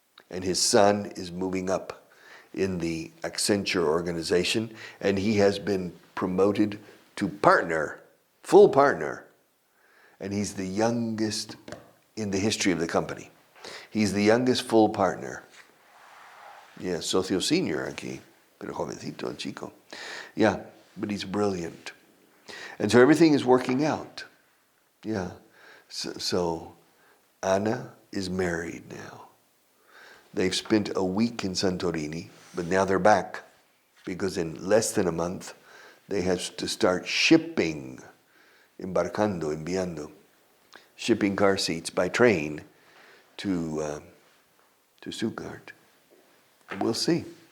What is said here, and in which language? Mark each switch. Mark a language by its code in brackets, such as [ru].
[en] And his son is moving up in the Accenture organization, and he has been promoted to partner, full partner. And he's the youngest in the history of the company. He's the youngest full partner. [es] Yeah, socio senior aquí, pero jovencito el chico. [en] Yeah, but he's brilliant. And so everything is working out. Yeah. So Anna is married now. They've spent a week in Santorini, but now they're back because in less than a month they have to start shipping, enviando, shipping car seats by train to Stuttgart. We'll see.